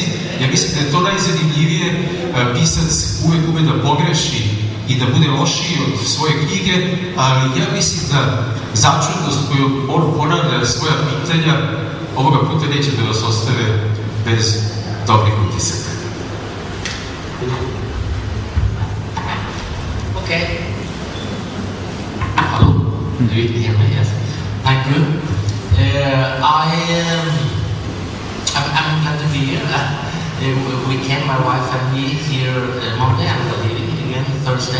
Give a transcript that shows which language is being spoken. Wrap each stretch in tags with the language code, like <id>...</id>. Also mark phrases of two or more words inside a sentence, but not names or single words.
<sr>Ja mislim da je to najzanimljivije. Pisac uvek ume da pogreši i da bude lošiji od svoje knjige, ali ja mislim da začudnost koju on ponavlja svoja pitanja ovoga puta neće da vas ostave bez dobrih utisaka.</sr> <en>Okay. Hello. Do you hear me? Yes. Thank you. I'm glad to be here. We came, my wife and me, here Monday and we're leaving again Thursday.</en>